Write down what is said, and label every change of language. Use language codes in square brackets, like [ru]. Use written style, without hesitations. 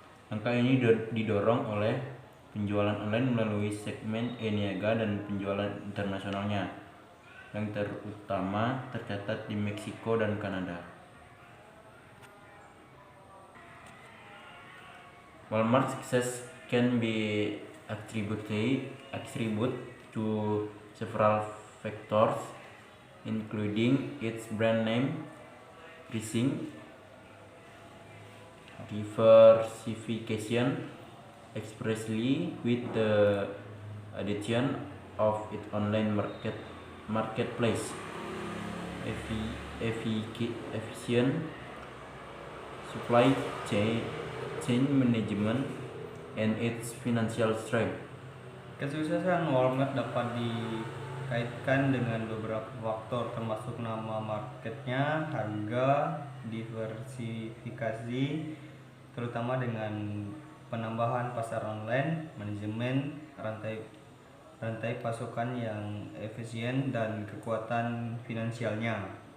[id] Angka ini didorong oleh penjualan online melalui segmen e-niaga dan penjualan internasionalnya, yang terutama tercatat di Meksiko dan Kanada. [en] Walmart's success can be attributed to several factors, including its brand name, pricing, diversification, especially with the addition of its online marketplace, efficient supply chain management, and its financial strength. [id] Kesuksesan Walmart dapat dikaitkan dengan beberapa faktor, termasuk nama marketnya, harga, diversifikasi, terutama dengan penambahan pasar online, manajemen rantai pasokan yang efisien, dan kekuatan finansialnya.